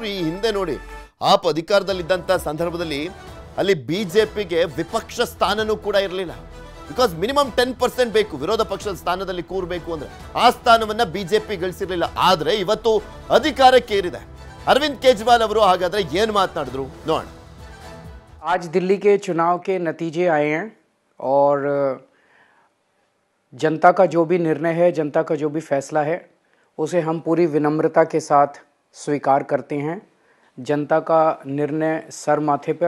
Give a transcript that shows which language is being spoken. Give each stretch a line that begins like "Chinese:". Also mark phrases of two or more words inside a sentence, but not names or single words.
Kannada: ಈ ಹಿಂದೆ ನೋಡಿ ಆಪ್ ಅಧಿಕಾರದಲ್ಲಿದ್ದಂಥ ಸಂದರ್ಭದಲ್ಲಿ ಅಲ್ಲಿ ಬಿಜೆಪಿಗೆ ವಿಪಕ್ಷ ಸ್ಥಾನನೂ ಕೂಡ ಇರಲಿಲ್ಲ.
English: because minimum
Kannada: 10% ಬೇಕು ವಿರೋಧ ಪಕ್ಷದ ಸ್ಥಾನದಲ್ಲಿ ಕೂರಬೇಕು ಅಂದ್ರೆ. ಆ ಸ್ಥಾನವನ್ನ ಬಿಜೆಪಿ ಗಳಿಸಿರಲಿಲ್ಲ. ಆದರೆ ಇವತ್ತು ಅಧಿಕಾರಕ್ಕೆ ಏರಿದೆ ಅರವಿಂದ್ ಕೇಜ್ರಿವಾಲ್ ಅವರು. ಹಾಗಾದ್ರೆ ಏನು ಮಾತನಾಡಿದ್ರು ನೋಡೋಣ.
Hindi: आज दिल्ली के चुनाव के नतीजे आए हैं और जनता का जो भी निर्णय है, जनता का जो भी फैसला है, उसे हम पूरी विनम्रता के साथ स्वीकार करते हैं. जनता का निर्णय सर माथे पर.